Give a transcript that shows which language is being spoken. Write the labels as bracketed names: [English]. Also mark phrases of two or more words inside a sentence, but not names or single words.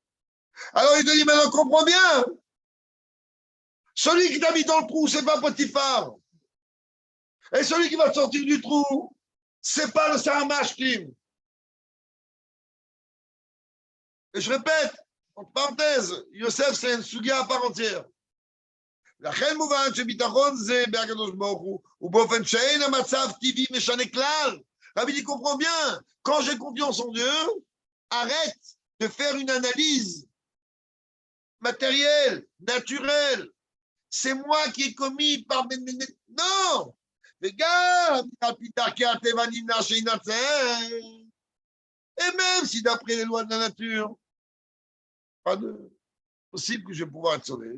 [French] Alors il te dit, maintenant comprends bien. Celui qui t'a mis dans le trou, ce n'est pas Potiphar. Et celui qui va te sortir du trou, ce n'est pas le Sahamashkim. Et je répète, entre parenthèses, Yosef, c'est une sugia à part entière. [Hebrew] לכן מובן שביטחון זה בהקדוש ברוך הוא, ובאופן שאין המצב טבעי משנה כלל. [French] Rabbi dit, comprends bien, quand j'ai confiance en Dieu, arrête de faire une analyse matérielle, naturelle. C'est moi qui ai commis par mes... Non! Les gars, et même si d'après les lois de la nature, pas de possible que je vais pouvoir être sauvé.